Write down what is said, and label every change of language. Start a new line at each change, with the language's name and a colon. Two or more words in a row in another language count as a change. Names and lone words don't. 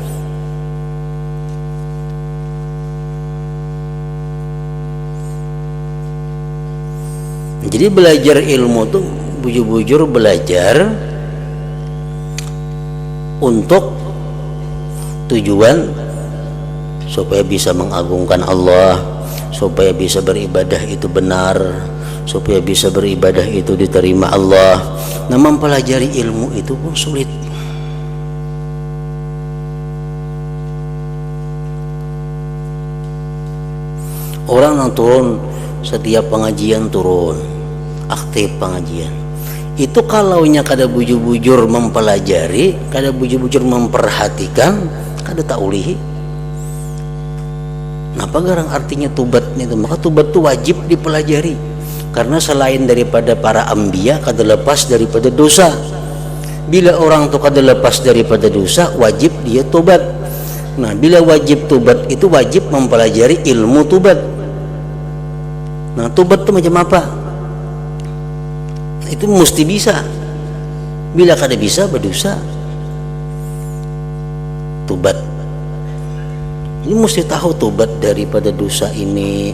Indonesian: Jadi belajar ilmu tuh bujur-bujur belajar untuk tujuan supaya bisa mengagungkan Allah, supaya bisa beribadah itu benar, supaya bisa beribadah itu diterima Allah. Nah mempelajari ilmu itu pun sulit. Orang yang turun setiap pengajian turun, aktif pengajian,
Banjar: itu kalaunya kada bujur-bujur mempelajari, kada bujur-bujur memperhatikan, kada tak ulihi.
Indonesian: Apa garang artinya tubatnya itu? Maka tubat itu wajib dipelajari, karena selain daripada para anbiya kada lepas daripada dosa. Bila orang itu kada lepas daripada dosa, wajib dia tobat. Nah, bila wajib tobat itu wajib mempelajari ilmu tobat. Nah, tobat itu macam apa? Itu mesti bisa. Bila kada bisa, berdosa. Tobat ini mesti tahu tobat daripada dosa ini.